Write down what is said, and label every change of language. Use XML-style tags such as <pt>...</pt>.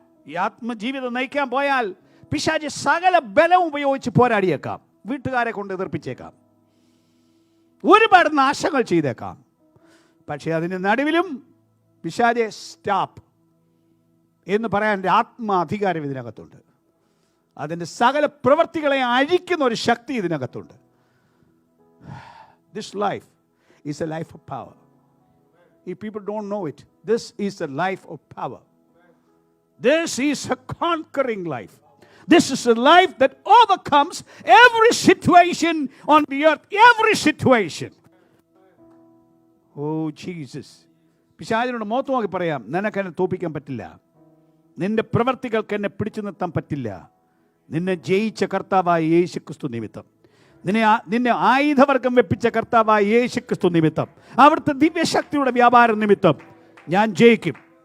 <ml>ഈ ആത്മജീവിതം നയിക്കാൻ പോയാൽ പിശാച് സകല ബലവും ഉപയോഗിച്ച് പോരാടിയേക്കാം, വീട്ടുകാരെ കൊണ്ട് എതിർപ്പിച്ചേക്കാം, ഒരുപാട് നാശങ്ങൾ ചെയ്തേക്കാം. പക്ഷേ അതിൻ്റെ നടുവിലും പിശാചെ സ്റ്റോപ്പ് എന്ന് പറയാൻ എൻ്റെ ആത്മാധികാരം ഇതിനകത്തുണ്ട്. അതിൻ്റെ സകല പ്രവൃത്തികളെ അഴിക്കുന്ന ഒരു ശക്തി ഇതിനകത്തുണ്ട്.</ml> <en>This life is a life of power. If people don't know it, this is a life of power. This is a conquering life. This is a life that overcomes every situation on the earth, every situation. Oh Jesus.</en> <ml>പിശാചിനോട് മുഖത്ത് നോക്കി പറയാം, നിനക്കെന്നെ തോൽപ്പിക്കാൻ പറ്റില്ല, നിന്റെ പ്രവർത്തികൾക്ക് എന്നെ പിടിച്ചു നിർത്താൻ പറ്റില്ല. നിന്നെ ജയിച്ച കർത്താവായ യേശുക്രിസ്തു നിമിത്തം, നിന്നെ ആയുധവർഗം വെപ്പിച്ച കർത്താവായ യേശുക്രിസ്തു നിമിത്തം, അവിടുത്തെ ദിവ്യശക്തിയുടെ വ്യാപാരം നിമിത്തം ഞാൻ ജയിക്കും.</ml>